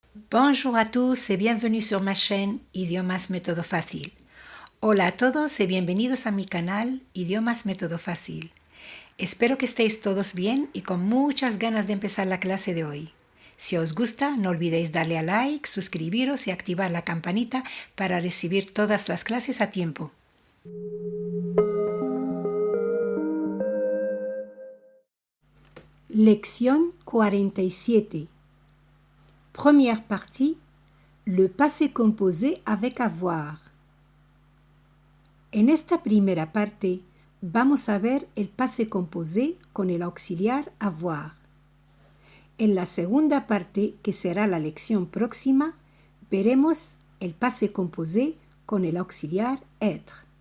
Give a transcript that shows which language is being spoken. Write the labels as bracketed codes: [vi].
[fr] Bonjour a tous y bienvenue sur ma chaîne Idiomas Método Fácil. [es] Hola a todos y bienvenidos a mi canal Idiomas Método Fácil. Espero que estéis todos bien y con muchas ganas de empezar la clase de hoy. Si os gusta, no olvidéis darle a like, suscribiros y activar la campanita para recibir todas las clases a tiempo. Lección 47. [fr] Première partie, le passé composé avec avoir. [es] En esta primera parte vamos a ver el passé composé con el auxiliar avoir. En la segunda parte, que será la lección próxima, veremos el passé composé con el auxiliar être.